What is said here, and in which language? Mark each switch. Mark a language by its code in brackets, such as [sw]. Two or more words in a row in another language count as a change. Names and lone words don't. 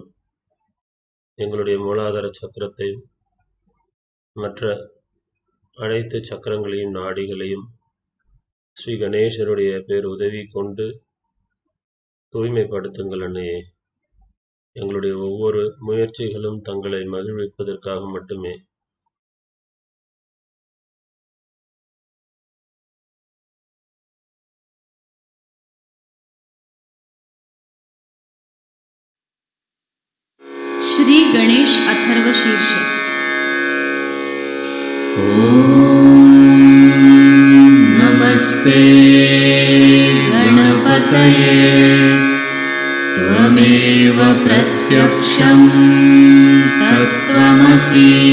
[ta] எங்களுடைய மூலாதார சக்கரத்தை மற்ற அனைத்து சக்கரங்களையும் நாடிகளையும் ஸ்ரீ கணேசருடைய பேர் உதவி கொண்டு தூய்மைப்படுத்துங்கள் அன்னையே. எங்களுடைய ஒவ்வொரு முயற்சிகளும் தங்களை மகிழ்விப்பதற்காக மட்டுமே. [sa] श्री गणेश अथर्व शीर्ष। नमस्ते गणपतये त्वमेव प्रत्यक्षं तत्त्वमसि